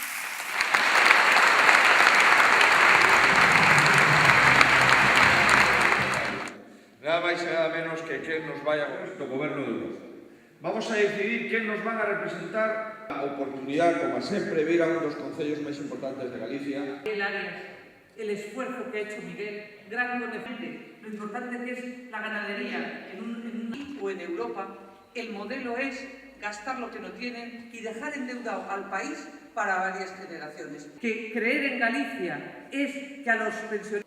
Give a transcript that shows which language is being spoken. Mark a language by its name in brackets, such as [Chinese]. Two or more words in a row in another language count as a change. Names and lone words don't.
[Galician] Nada máis e nada menos que quen nos vai do goberno de Europa. Vamos a decidir quen nos van a representar. A oportunidade, como sempre, vir a un dos concellos máis importantes de Galicia. [Spanish] El Arias, el esfuerzo que ha hecho Miguel, gran conocimiento, lo importante que es la ganadería en un o en Europa, el modelo es gastar lo que no tienen y dejar endeudado al país para varias generaciones. Que creer en Galicia es que a los pensionistas...